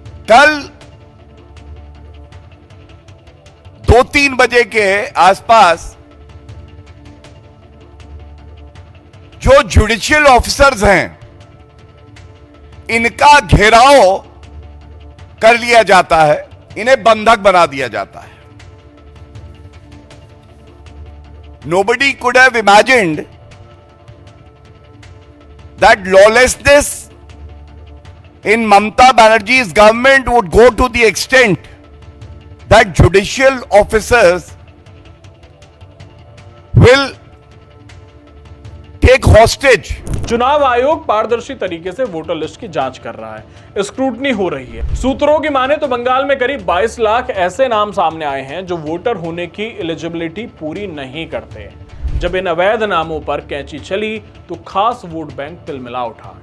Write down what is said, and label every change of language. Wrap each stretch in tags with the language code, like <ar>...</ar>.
<hi>कल 2-3 बजे के आसपास जो जुडिशियल ऑफिसर्स हैं, इनका घेराव कर लिया जाता है, इन्हें बंधक बना दिया जाता है।</hi> <en>Nobody could have imagined that lawlessness in Mamata Banerjee's government would go to the extent that judicial officers will take hostage.</en> <hi>चुनाव आयोग पारदर्शी तरीके से वोटर लिस्ट की जांच कर रहा है, स्क्रूटनी हो रही है। सूत्रों की माने तो बंगाल में करीब 22 लाख ऐसे नाम सामने आए हैं जो वोटर होने की एलिजिबिलिटी पूरी नहीं करते। जब इन अवैध नामों पर कैंची चली तो खास वोट बैंक तिलमिला उठा।</hi>